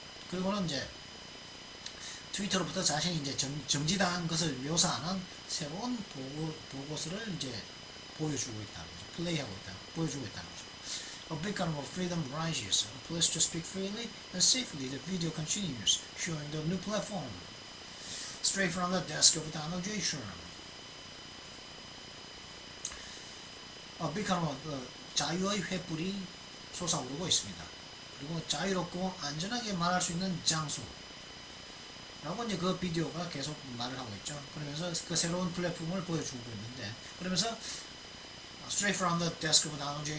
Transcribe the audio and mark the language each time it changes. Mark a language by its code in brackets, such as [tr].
[ko] 그리고는 이제 트위터로부터 자신이 이제 정지당한 것을 묘사하는 새로운 보고서를 이제 보여주고 있다는 거죠. 보여주고 있다는 거죠. [en] A beacon of freedom rises, a place to speak freely and safely. The video continues, showing the new platform. straight from the desk of Donald J. Trump. [ko] 북한은 자유의 횃불이 솟아오르고 있습니다. 그리고 자유롭고 안전하게 말할 수 있는 장소 라고 이제 그 비디오가 계속 말을 하고 있죠. 그러면서 그 새로운 플랫폼을 보여주고 있는데, 그러면서 [en] straight from the desk of Donald J.